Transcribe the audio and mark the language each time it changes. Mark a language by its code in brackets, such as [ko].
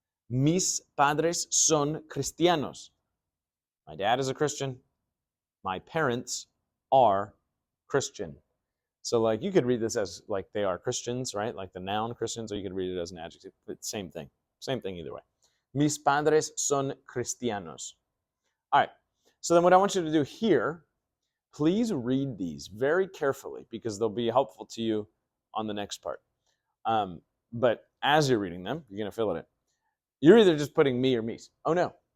[es] Mis padres son cristianos. [en] My dad is a Christian. My parents are Christian. So like you could read this as like they are Christians, right? Like the noun Christians, or you could read it as an adjective. But same thing. Same thing either way. [es] Mis padres son cristianos. [en] All right. So then what I want you to do here, please read these very carefully because they'll be helpful to you on the next part. But as you're reading them, you're going to fill it in. You're either just putting me or me's. Oh no.